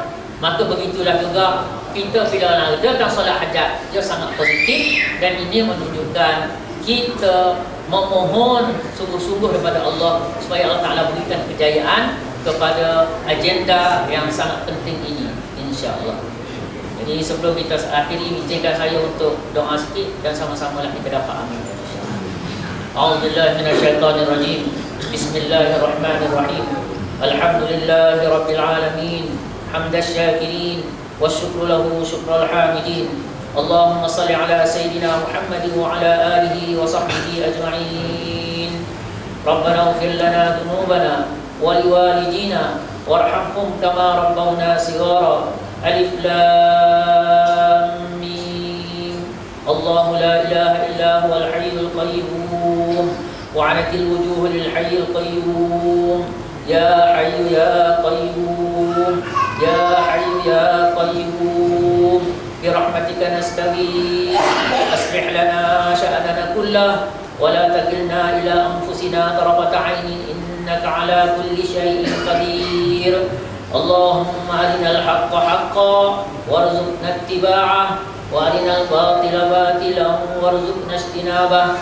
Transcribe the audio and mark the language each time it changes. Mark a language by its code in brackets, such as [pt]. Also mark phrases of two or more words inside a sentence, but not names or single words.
[ms] Maka begitulah juga kita bila mengadakan solat hajat, dia sangat positif, dan ini menunjukkan kita memohon sungguh-sungguh daripada Allah supaya Allah Ta'ala berikan kejayaan kepada agenda yang sangat penting ini, [ar] إن شاء الله. [ms] Jadi sebelum kita akhiri, izinkan saya untuk doa sikit dan sama-sama lah kita dapat amin. [ar] أعوذ بالله من الشيطان الرجيم. بسم الله الرحمن الرحيم. الحمد لله رب العالمين. حمد الشاكرين والشكر له شكر الحامدين. اللهم صل على سيدنا محمد وعلى آله وصحبه أجمعين. ربنا اغفر لنا ذنوبنا ولوالدينا وارحمهم كما ربونا صغارا. ألف لام ميم. الله لا إله إلا هو الحي القيوم وعنت الوجوه للحي القيوم. يا حي يا قيوم، يا حي يا قيوم، برحمتك نستغيث. أصلح لنا شأننا كله ولا تكلنا إلى أنفسنا طرفة عين إنك على كل شيء قدير. اللهم أرنا الحق حقا وارزقنا اتباعه وأرنا الباطل باطلا وارزقنا اجتنابه.